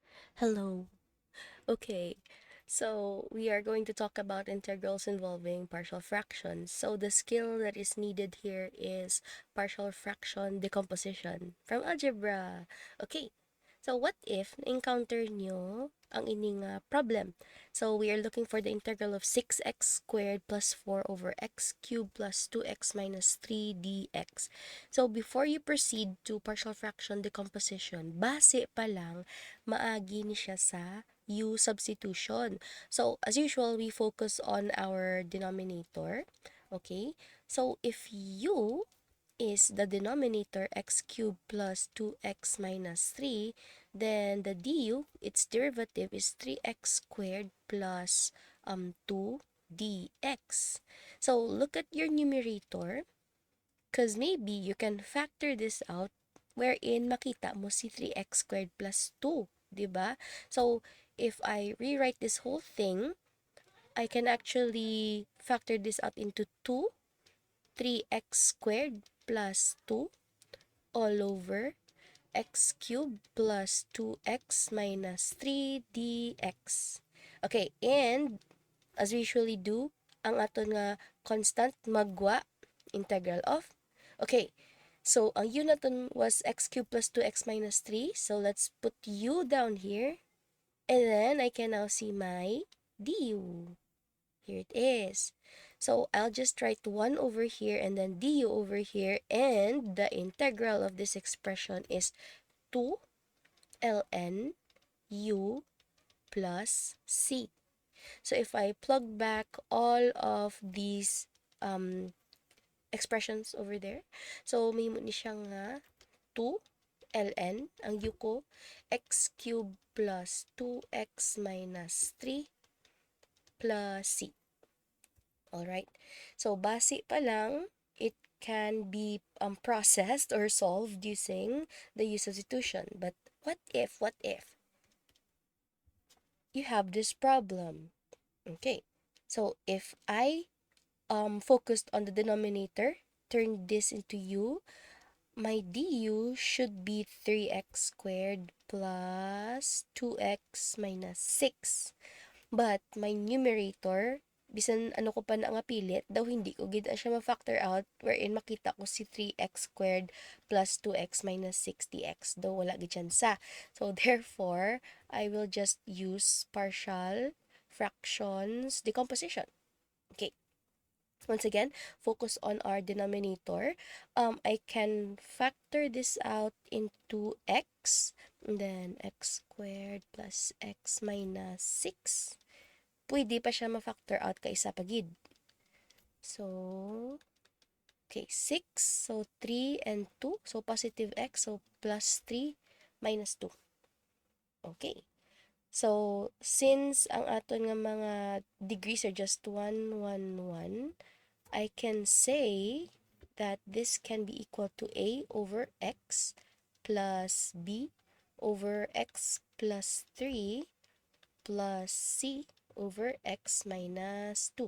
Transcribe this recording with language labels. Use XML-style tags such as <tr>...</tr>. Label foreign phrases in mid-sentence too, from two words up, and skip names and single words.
<en>Hello. Okay, so we are going to talk about integrals involving partial fractions. So the skill that is needed here is partial fraction decomposition from algebra. Okay, so what if</en> <hil>na-encounter nyo ang ining problem?</hil> <en>So we are looking for the integral of 6x squared plus 4 over x cubed plus 2x minus 3 dx. So before you proceed to partial fraction decomposition,</en> <hil>base pa lang, maagi ni siya sa</hil> <en>u substitution. So as usual, we focus on our denominator. Okay, so if u is the denominator x cubed plus 2x minus 3, then the du, its derivative is 3x squared plus 2 dx. So look at your numerator, because maybe you can factor this out wherein</en> <hil>makita mo si</hil> <en>3x squared plus 2, diba? So if I rewrite this whole thing, I can actually factor this out into 2, 3x squared plus 2 all over x cubed plus 2x minus 3 dx. Okay, and as we usually do,</en> <hil>ang aton nga constant magwa</hil> <en>integral of.</en> <hil>Okay, so ang u naton was x cubed plus 2x minus 3.</hil> <en>So let's put u down here. And then I can now see my du. Here it is. So I'll just write 1 over here and then du over here, and the integral of this expression is 2 ln u plus c. So if I plug back all of these expressions over there, so</en> <hil>may ni siya nga 2 ln, ang u ko,</hil> <en>x cubed plus 2x minus 3 plus c.</en> <hil>Alright, so base pa lang,</hil> <en>it can be processed or solved using the u substitution. But what if you have this problem? Okay, so if I focused on the denominator, turn this into u, my du should be 3x squared plus 2x minus 6. But my numerator,</en> <hil>bisan ano ko pa na nga pilit, daw hindi ko gid siya ma-factor out, wherein makita ko si 3x squared plus 2x minus 6 dx. Daw wala gid siya sa.</hil> <en>So therefore, I will just use partial fractions decomposition. Okay. Once again, focus on our denominator. I can factor this out into x, and then x squared plus x minus 6.</en> <hil>Pwede pa siya ma-factor out kay isa pagid.</hil> <en>So, okay, 6. So, 3 and 2. So, positive x. So, plus 3 minus 2. Okay. So, since</en> <hil>ang aton nga mga</hil> <en>degrees are just 1, 1, 1, I can say that this can be equal to a over x plus b over x plus 3 plus c over x minus 2.</en>